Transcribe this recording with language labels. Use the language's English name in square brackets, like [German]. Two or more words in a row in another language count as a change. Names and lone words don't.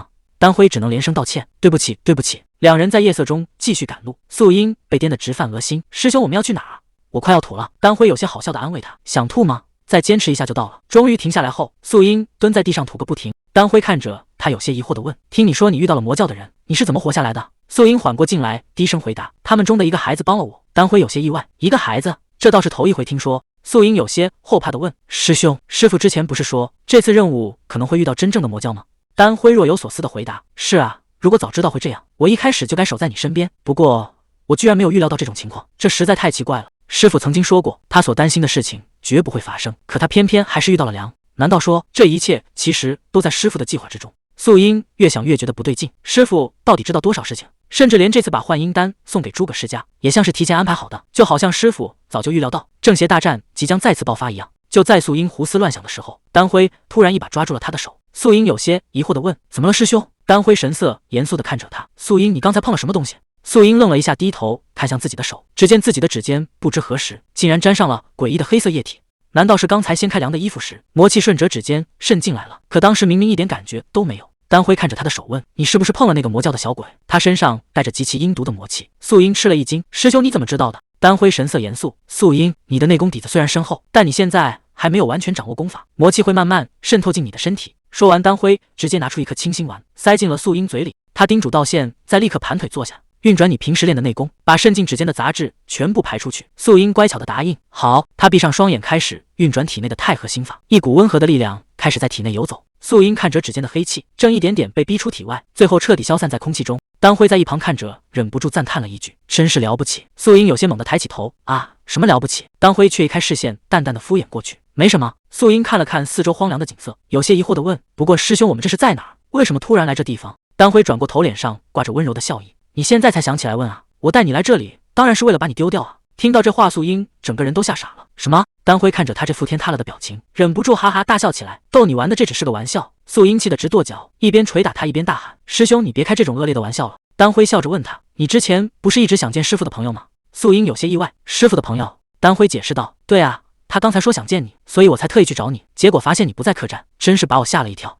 [Chinese] 丹輝只能連聲道歉：“對不起对不起。”兩人在夜色中繼續趕路，素英被顛得直犯噁心：“師兄，我們要去哪兒？我快要吐了。” 丹輝有些好笑地安慰他：“想吐嗎？再堅持一下就到了。” 終於停下來後，素英蹲在地上吐個不停。丹輝看着他，有些疑惑地問：“聽你說你遇到了魔教的人，你是怎麼活下來的？” 素英緩過勁來，低聲回答：“他們中的一個孩子幫了我。” 丹輝有些意外：“一個孩子？這倒是頭一回聽說。” 素英有些後怕地問：“師兄，師父之前不是說這次任務可能會遇到真正的魔教嗎？”丹輝若有所思地回答：“是啊， 如果早知道會這樣，我一開始就該守在你身邊。不過我居然沒有預料到這種情況，這實在太奇怪了。師父曾經說過，他所擔心的事情絕不會發生，可他偏偏還是遇到了梁。難道說這一切其實都在師父的計劃之中？素英越想越覺得不對勁，師父到底知道多少事情？甚至連這次把幻音丹送給諸葛世家，也像是提前安排好的，就好像師父早就預料到正邪大戰即將再次爆發一樣。就在素英胡思亂想的時候，丹輝突然一把抓住了他的手。素英有些疑惑地問：“怎麼了，師兄？”丹輝神色嚴肅地看着他：“素英，你剛才碰了什麼東西？” 素英愣了一下，低頭看向自己的手，只見自己的指尖不知何時竟然沾上了詭異的黑色液體。難道是剛才掀開梁的衣服時，魔氣順着指尖滲進來了？可當時明明一點感覺都沒有。丹輝看着他的手問：“你是不是碰了那個魔教的小鬼？他身上帶着極其陰毒的魔氣。”素英吃了一驚：“師兄，你怎麼知道的？” 丹輝神色嚴肅：“素英，你的內功底子雖然深厚，但你現在還沒有完全掌握功法，魔氣會慢慢滲透進你的身體。” 說完，丹輝直接拿出一顆清心丸，塞進了素英嘴裡。他叮囑道：“現在立刻盘腿坐下，運轉你平時練的內功，把滲進指尖的雜質全部排出去。” 素英乖巧的答應：“好。” 他閉上雙眼，開始運轉體內的太和心法，一股溫和的力量開始在體內游走。素英看着指尖的黑氣，正一點點被逼出體外，最後徹底消散在空氣中。丹輝在一旁看着，忍不住讚嘆了一句：“真是了不起。” 素英有些猛地抬起頭：“啊，什麼了不起？”丹輝卻一開視線，淡淡的敷衍過去：“沒什麼。” 素英看了看四周荒涼的景色，有些疑惑地問：“ 不過師兄，我們這是在哪兒？為什麼突然來這地方？” 丹輝轉過頭，臉上掛着溫柔的笑意：“你現在才想起來問啊？我帶你來這裡，當然是為了把你丟掉啊！” 聽到這話，素英整個人都嚇傻了。什麼？丹輝看着他這服天塌了的表情，忍不住哈哈大笑起來：“逗你玩的，這只是個玩笑。” 素英氣得直跺腳，一邊捶打他一邊大喊：“師兄，你別開這種惡劣的玩笑了。” 丹輝笑着問他：“你之前不是一直想見師父的朋友嗎？” 素英有些意外：“師父的朋友？”丹輝解釋道：“對啊，他剛才說想見你，所以我才特意去找你，結果發現你不在客棧，真是把我嚇了一跳。”